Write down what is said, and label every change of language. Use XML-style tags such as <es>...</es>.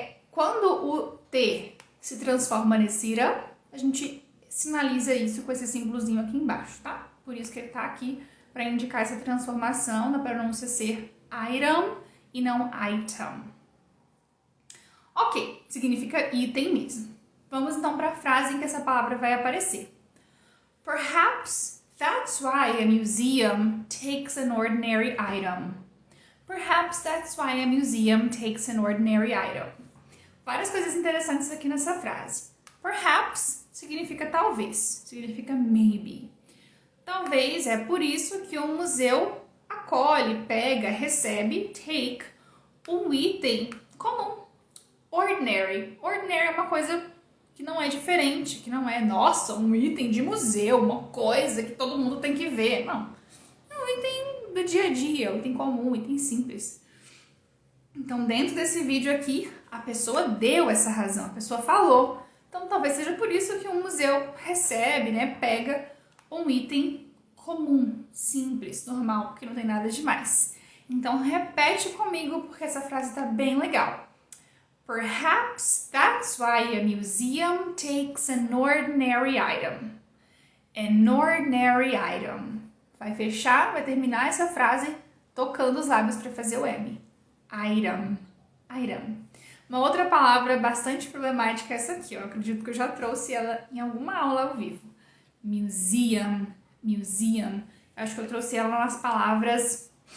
<pt>Quando o T se transforma nesse ira, a gente sinaliza isso com esse símbolozinho aqui embaixo, tá? Por isso que ele tá aqui, para indicar essa transformação da pronúncia ser item e não item. Ok, significa item mesmo. Vamos então para a frase em que essa palavra vai aparecer.</pt> <en>Perhaps that's why a museum takes an ordinary item. Perhaps that's why a museum takes an ordinary item.</en> <pt>Várias coisas interessantes aqui nessa frase. Perhaps significa talvez, significa maybe. Talvez é por isso que um museu acolhe, pega, recebe, take, um item comum. Ordinary. Ordinary é uma coisa que não é diferente, que não é, nossa, um item de museu, uma coisa que todo mundo tem que ver. Não. É um item do dia a dia, um item comum, um item simples. Então, dentro desse vídeo aqui, a pessoa deu essa razão, a pessoa falou. Então, talvez seja por isso que um museu recebe, né, pega um item comum, simples, normal, que não tem nada demais. Então, repete comigo, porque essa frase está bem legal.</pt> <en>Perhaps that's why a museum takes an ordinary item. An ordinary item.</en> <pt>Vai fechar, vai terminar essa frase tocando os lábios para fazer o M. Item. Uma outra palavra bastante problemática é essa aqui, ó. Eu acredito que eu já trouxe ela em alguma aula ao vivo. Museum. Eu acho que eu trouxe ela nas palavras...</pt>